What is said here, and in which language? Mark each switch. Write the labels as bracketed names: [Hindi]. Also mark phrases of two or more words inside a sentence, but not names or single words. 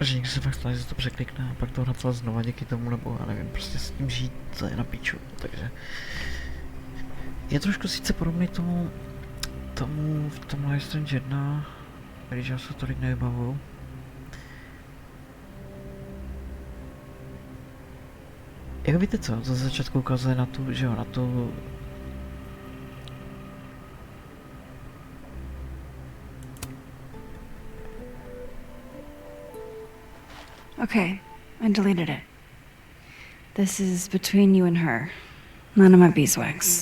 [Czech] že někdo se fakt stane, že to překlikne a pak to napsal znova díky tomu, nebo já nevím, prostě s tím žít, to je na piču, takže je trošku sice podobný tomu v tom Life Strange 1, když já se tolik nevybavuju. Jak víte co, to ze začátku ukazuje na tu, že jo, na tu... [English] Okay, I deleted it. This is between you and her. None of my beeswax.